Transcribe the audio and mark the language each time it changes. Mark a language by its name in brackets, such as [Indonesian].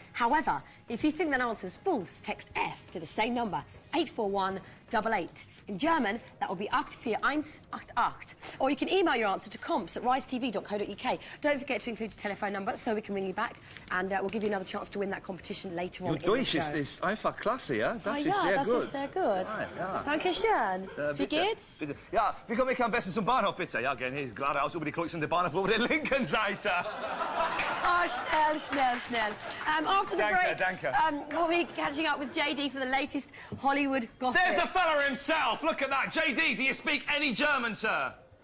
[English] However, if you think that answer is false, text F to the same number, 84188. In German, that will be 84188. Or you can email your answer to comps@risetv.co.uk. Don't forget to include your telephone number so we can ring you back, and we'll give you another chance to win that competition later on in the show. [German] Your Deutsch ist einfach klasse, ja? Das ist sehr das gut. ist sehr gut. Ja. Danke schön. Wie geht's? Bitte. Ja, wie komme ich am besten zum Bahnhof, bitte? Ja, gehen hier geradeaus über die Kreuz und der Bahnhof über der linken Seite. Oh, schnell. [English] After the break, we'll be catching up with JD for the latest Hollywood gossip. There's the fella himself! Look at that! JD, do you speak any German, sir?